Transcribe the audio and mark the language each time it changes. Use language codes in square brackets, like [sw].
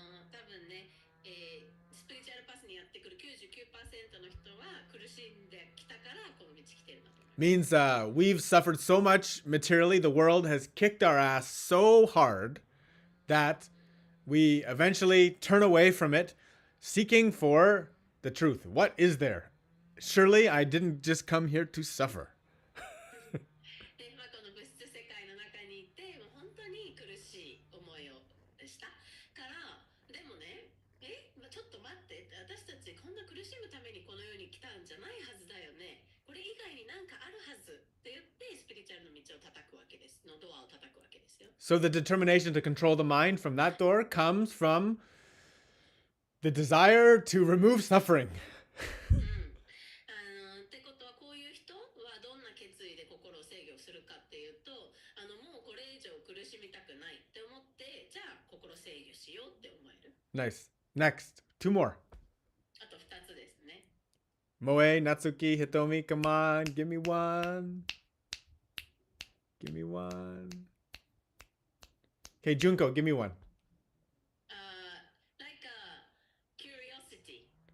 [ja] 多分ね、スピリチュアルパスにやってくる 99% の人は苦しんできたからこの道来てるんだと思います。 [en] Means we've suffered so much materially. The world has kicked our ass so hard that we eventually turn away from it, seeking for the truth. What is there? Surely I didn't just come here to suffer. [ja] で、この物質世界の中にいて、もう本当に苦しい思いをしたから、でもね、ちょっと待って、私たちこんな苦しむためにこの世に来たんじゃないはずだよね。これ以外になんかあるはずって言ってスピリチュアルの道を叩くわけです。のドアを叩くわけですよ。 [en] So the determination to control the mind from that door comes from the desire to remove suffering. [ja] ってことはこういう人はどんな決意で心を制御するかっていうと、もうこれ以上苦しみたくないって思って、じゃあ心制御しようって思える。 [en] Nice. Next. Two more. [ja] あと2つですね。 [en] Moe, Natsuki, Hitomi, come on. Give me one. Give me one. Okay, Junko, give me one. Like curiosity.